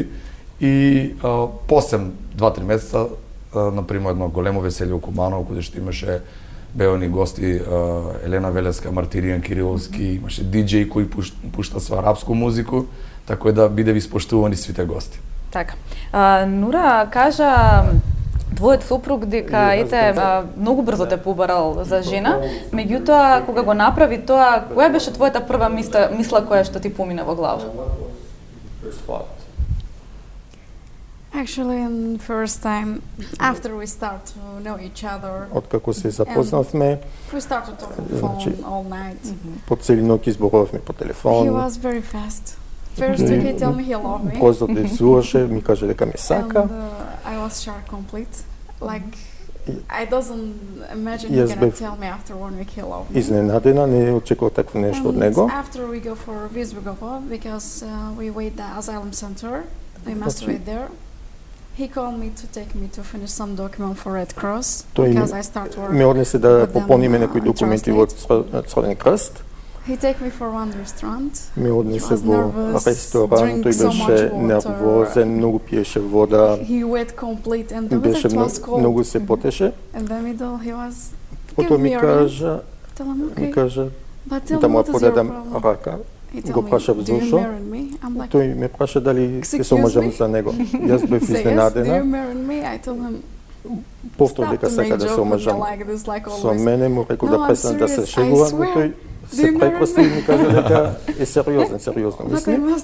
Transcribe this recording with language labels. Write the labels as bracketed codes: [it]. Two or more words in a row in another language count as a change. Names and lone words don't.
[mk] И после 2-3 месеца например едно големо веселје у Куманово, каде што имаше беони гости Елена Велеска, Мартиријан Кириловски, имаше диџеј кој пушта со арапску музику, така да биде ви испоштувани сите гости. Така. Нура кажа твојот супруг дека многу брзо те побарал за жена, меѓутоа кога го направи тоа, која беше твојата прва мисла која што ти помина во глава? [en] Actually, in first time, after we start to know each other, [mk] откако се запознавме, [en] we started talking on phone all night. [mk] По цели ноќ зборувавме по телефон. [en] He was very fast. First week he told me he loved me. [mk] Брзо дезуваше, ми каже дека ме сака. [en] And I was shocked complete. Like I doesn't imagine he gonna tell me after 1 week he loved me. [mk] Изненадена, не очекував такво нешто од него. [en] After we go for Visbugova, because we wait the asylum center, we must wait there. He called me to take me to finish some document for Red Cross because I start work. [mk] Ме однесе да попълниме некои документи во Црвен крст. [en] He take me for one restaurant. [mk] Ме однесе во ресторан, тој беше нервозен, многу пиеше вода. [en] He wet complete and the [mk] беше [en] weather was cold. [mk] Многу се потеше. [en] In the middle he was [mk] Потоа ми кажа да му подадам рака. Го прашав зошто. Тој ме праша дали ќе се омажам за него. Јас бев изненадена. Повтор дека сака да се омажам со мене, му рекол да престане да се шегува, но тој се прекрасти и ми кажа дека е сериозно мисли.